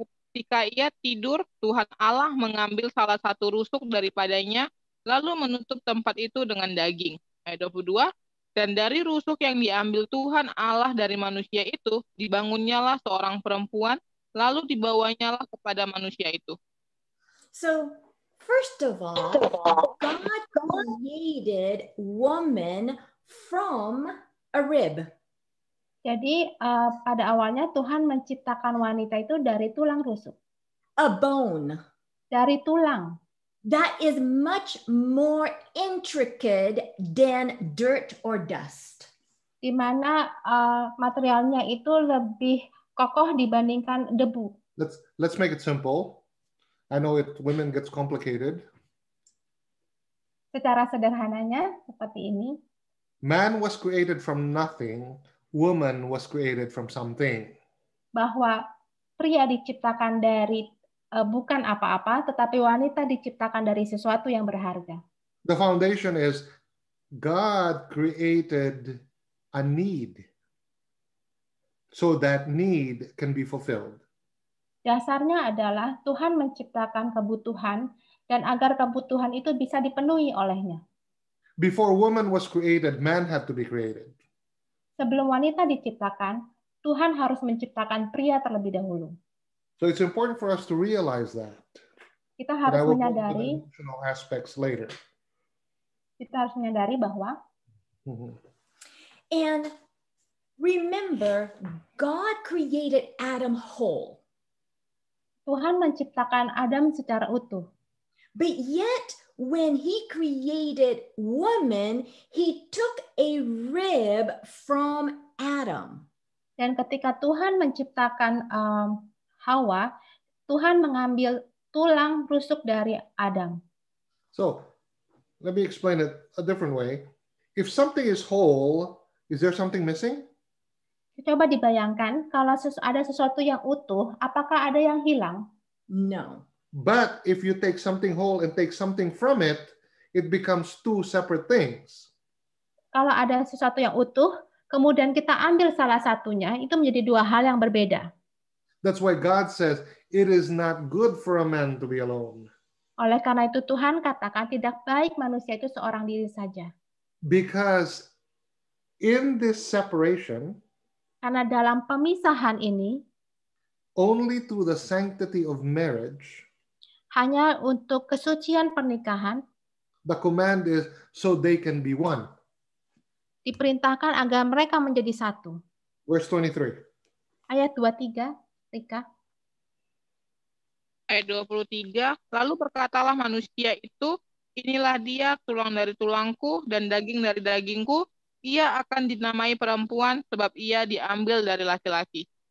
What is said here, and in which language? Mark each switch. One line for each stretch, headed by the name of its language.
Indonesian: Ketika ia tidur, Tuhan Allah mengambil salah satu rusuk daripadanya, lalu menutup tempat itu dengan daging. Ayat 22, dan dari rusuk yang diambil Tuhan Allah dari manusia itu, dibangunnyalah seorang perempuan, lalu dibawanyalah kepada manusia itu.
English: So, first of all, God created woman from a rib.
Indonesian: Jadi pada awalnya Tuhan menciptakan wanita itu dari tulang rusuk,
English: A bone.
Indonesian: dari tulang.
English: That is much more intricate than dirt or dust.
Indonesian: Di mana materialnya itu lebih kokoh dibandingkan debu.
English: Let's make it simple. I know women gets complicated.
Indonesian: Secara sederhananya seperti ini.
English: Man was created from nothing. Woman was created from something.
Indonesian: Bahwa pria diciptakan dari bukan apa-apa, tetapi wanita diciptakan dari sesuatu yang berharga.
English: The foundation is God created a need so that need can be fulfilled.
Indonesian: Dasarnya adalah Tuhan menciptakan kebutuhan dan agar kebutuhan itu bisa dipenuhi olehnya.
English: Before woman was created, man had to be created.
Indonesian: Sebelum wanita diciptakan, Tuhan harus menciptakan pria terlebih dahulu.
English: So it's important for us to realize that.
Indonesian: Kita harus
English: The
Indonesian: menyadari,
English: emotional aspects later.
Indonesian: Bahwa
English: And remember, God created Adam whole.
Indonesian: Tuhan menciptakan Adam secara utuh.
English: But yet, when he created woman, he took a rib from Adam.
Indonesian: Dan ketika Tuhan menciptakan Hawa, Tuhan mengambil tulang rusuk dari Adam.
English: So let me explain it a different way. If something is whole, is there something missing?
Indonesian: Coba dibayangkan, kalau ada sesuatu yang utuh, apakah ada yang hilang?
English: No. But if you take something whole and take something from it, it becomes two separate things.
Indonesian: Kalau ada sesuatu yang utuh, kemudian kita ambil salah satunya, itu menjadi dua hal yang berbeda.
English: That's why God says, it is not good for a man to be alone.
Indonesian: Oleh karena itu Tuhan katakan tidak baik manusia itu seorang diri saja.
English: Because in this separation,
Indonesian: karena dalam pemisahan ini,
English: only through the sanctity of marriage,
Indonesian: hanya untuk kesucian pernikahan,
English: the command is so they can be one.
Indonesian: Diperintahkan agar mereka menjadi satu.
English: Verse 23.
Indonesian: Ayat 23, Rika. Ayat 23, lalu berkatalah manusia itu, inilah dia tulang dari tulangku dan daging dari dagingku, ia akan dinamai perempuan sebab ia diambil dari laki-laki.